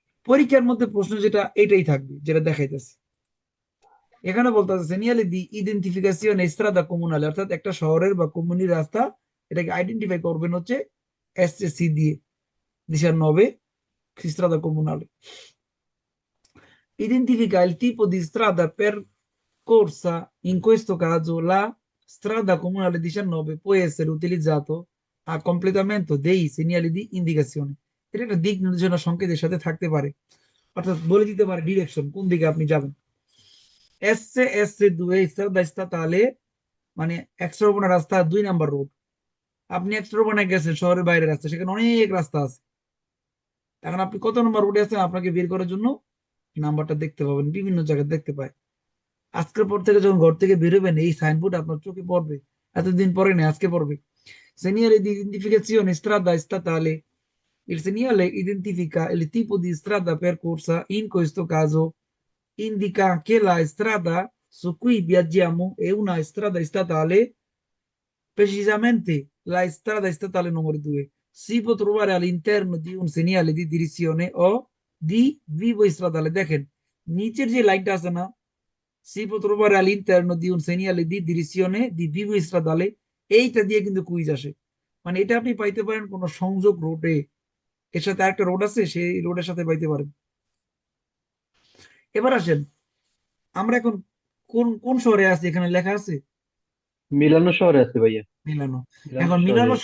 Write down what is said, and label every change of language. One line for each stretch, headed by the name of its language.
Bangla: পরীক্ষার মধ্যে প্রশ্ন যেটা এটাই থাকবে, যেটা দেখাইতেছে এখানে বলতেছে সেনিয়ালি দি ইডেন্টিফিকেশন এস্ত্রাদা কমুনালে, অর্থাৎ একটা শহরের বা কমিউনির রাস্তা, এটাকে আইডেন্টিফাই করবেন হচ্ছে এসএসসি দিয়ে 19 strada comunale.
Italian: Identifica il tipo di strada percorsa, in questo caso la strada comunale 19 può essere utilizzato a completamento dei segnali di indicazione.
Bangla: এটা একটা দিক নির্দেশনা সংকেতের সাথে থাকতে পারে, অর্থাৎ বলে দিতে পারে ডিরেকশন, কোন দিকে আপনি যাবেন। SS2 strada statale মানে এক্সট্রা রাস্তা 2 নাম্বার রোড। আপনি এক্সট্রা গেছেন শহরের বাইরের রাস্তা, সেখানে অনেক রাস্তা আছে। এখন আপনি কত নম্বর রোডে আছেন আপনাকে বের করার জন্য নাম্বারটা দেখতে পাবেন, বিভিন্ন জায়গায় দেখতে পায়। আজকের পর থেকে যখন ঘর থেকে বেরোবেন এই সাইনবোর্ড আপনার চোখে পড়বে, এতদিন পরে নেই, আজকে পড়বে।
Italian: Segnale di identificazione strada statale. Il segnale identifica il tipo di strada percorsa, in questo caso indica che la strada su cui viaggiamo è una strada statale, precisamente la strada statale numero 2. Si può trovare all'interno di un segnale di direzione o di vivo stradale।
Bangla: দেখেন নিচের যে লাইনটা আছে না,
Italian: si può trovare all'interno di un segnale di direzione di vivo stradale,
Bangla: এইটা দিয়ে কিন্তু quiz আসে। মানে এটা আপনি পাইতে পারেন কোন সংযোগ রোডে, এর সাথে আরেকটা রোড আছে, সেই রোডের সাথে পাইতে পারেন। এবার আসেন, আমরা এখন কোন কোন শহরে আছি, এখানে লেখা আছে মিলানো শহরে আছে ভাইয়া। মিলানো। মিলানো এখন শহরে মিলানো আছে।